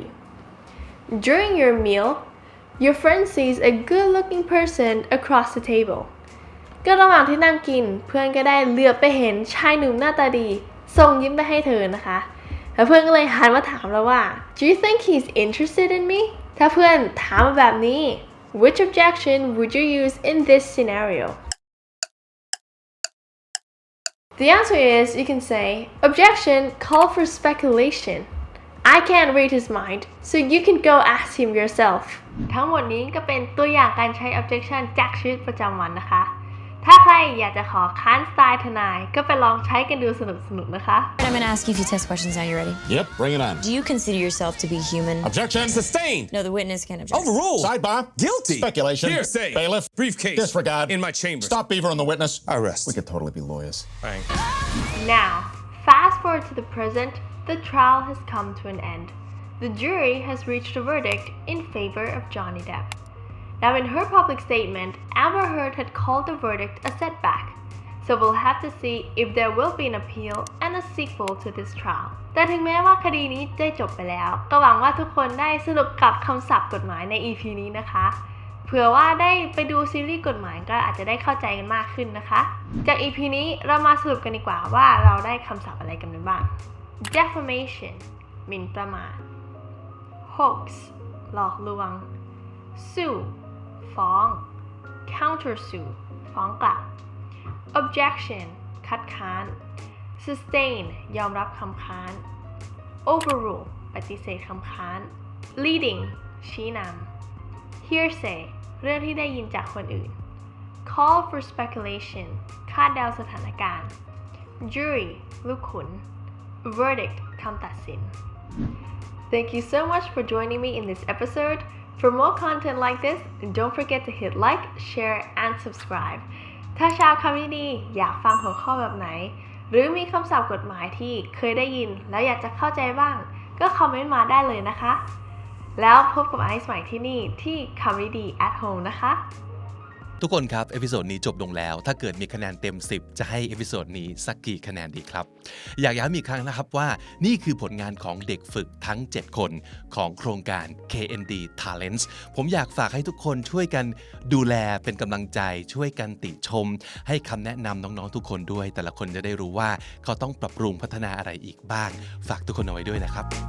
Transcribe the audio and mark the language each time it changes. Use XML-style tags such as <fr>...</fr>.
<th>3</th> <en>During your meal your friend sees a good-looking person across the table</en> <th>ก็ระหว่างที่นั่งกินเพื่อนก็ได้เหลือบไปเห็นชายหนุ่มหน้าตาดีส่งยิ้มไปให้เธอนะคะแล้วเพื่อนก็เลยหันมาถามเราว่า</th> <en>Do you think he's interested in me?</en> <th>ถ้าเพื่อนถามมาแบบนี้</th> <en>Which objection would you use in this scenario? The answer is you can say objection call for speculation. I can't read his mind, so you can go ask him yourself.</en> <th>ทั้งหมดนี้ก็เป็นตัวอย่างการใช้ objection จากชีวิตประจำวันนะคะ ถ้าใครอยากจะขอค้านสไตล์ทนายก็ไปลองใช้กันดูสนุกๆนะคะ</th> <en>I'm going to ask you a few test questions now. You ready? Yep, bring it on. Do you consider yourself to be human? Objection. Sustained. No, the witness can object. Overruled. Sidebar. Guilty. Speculation. Hearsay. Bailiff. Briefcase. Disregard. In my chambers. Stop beaver on the witness. Arrest. We could totally be lawyers. Bang. Now, fast forward to the present, the trial has come to an end. The jury has reached a verdict in favor of Johnny Depp. Now, in her public statement, Amber Heard had called the verdict a setback. So we'll have to see if there will be an appeal and a sequel to this trial.</en> <th>แต่ถึงแม้ว่าคดีนี้จะจบไปแล้วก็หวังว่าทุกคนได้สนุกกับคำศัพท์กฎหมายใน EP นี้นะคะเผื่อว่าได้ไปดูซีรีส์กฎหมายก็อาจจะได้เข้าใจกันมากขึ้นนะคะจาก EP นี้เรามาสรุปกันดีกว่าว่าเราได้คำศัพท์อะไรกันบ้าง defamation หมิ่นประมาท hoax หลอกลวง sue ฟ้อง countersue ฟ้องกลับ objection คัดค้าน sustain ยอมรับคำค้าน overrule ปฏิเสธคำค้าน leading ชี้นำ hearsay เรื่องที่ได้ยินจากคนอื่น</th> <en>call for speculation คาดเดาสถานการณ์ jury ลูกขุน verdict คำตัดสิน Thank you so much for joining me in this episode. For more content like this, don't forget to hit like, share, and subscribe.</en> <th>ถ้าชาวคำนี้ดีอยากฟังหัวข้อแบบไหนหรือมีคำศัพท์กฎหมายที่เคยได้ยินแล้วอยากจะเข้าใจบ้างก็คอมเมนต์มาได้เลยนะคะแล้วพบกับไอซ์ใหม่ที่นี่ที่คำนี้ดี at home นะคะ ทุกคนครับเอพิโซดนี้จบลงแล้วถ้าเกิดมีคะแนนเต็ม10จะให้เอพิโซดนี้สักกี่คะแนนดีครับอยากย้ำอีกครั้งนะครับว่านี่คือผลงานของเด็กฝึกทั้ง7คนของโครงการ KND Talents ผมอยากฝากให้ทุกคนช่วยกันดูแลเป็นกำลังใจช่วยกันติชมให้คำแนะนำน้องๆทุกคนด้วยแต่ละคนจะได้รู้ว่าเขาต้องปรับปรุงพัฒนาอะไรอีกบ้างฝากทุกคนเอาไว้ด้วยนะครับ</th>